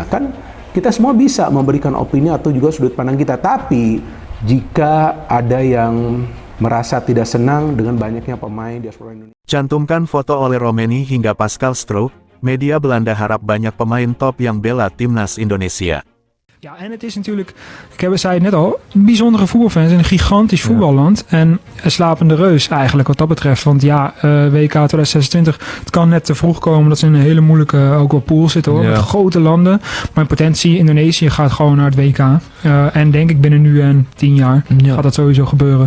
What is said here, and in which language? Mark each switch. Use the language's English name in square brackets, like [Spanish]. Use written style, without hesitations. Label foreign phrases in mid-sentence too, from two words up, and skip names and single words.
[Indonesian] Kan kita semua bisa memberikan opini atau juga sudut pandang kita. Tapi jika ada yang merasa tidak senang dengan banyaknya pemain diaspora Indonesia. Cantumkan foto oleh Romeni hingga Pascal Strouk, media Belanda harap banyak pemain top yang bela timnas Indonesia. [Dutch] Ja, en het is natuurlijk, zei het net al, bijzondere voetbalfans. Een gigantisch voetballand. En een slapende reus eigenlijk wat dat betreft. Want ja, WK 2026, het kan net te vroeg komen dat ze in een hele moeilijke ook wel pool zitten hoor. Met grote landen. Maar in potentie, Indonesië gaat gewoon naar het WK. En denk ik binnen nu en 10 jaar gaat dat sowieso gebeuren.